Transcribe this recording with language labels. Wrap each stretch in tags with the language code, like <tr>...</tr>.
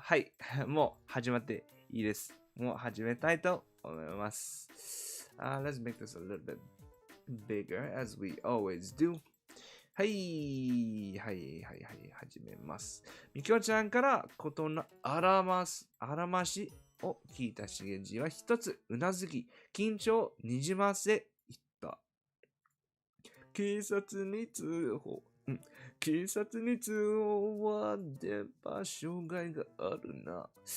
<ja>はい、もう始まっていいです。もう始めたいと思います。</ja> <en>Let's make this a little bit bigger as we always do.</en> <ja>はい、始めます。みきおちゃんからことのあらましを聞いたしげじは一つうなずき、緊張をにじませ言った。警察に通報は電波障害があるな。</ja>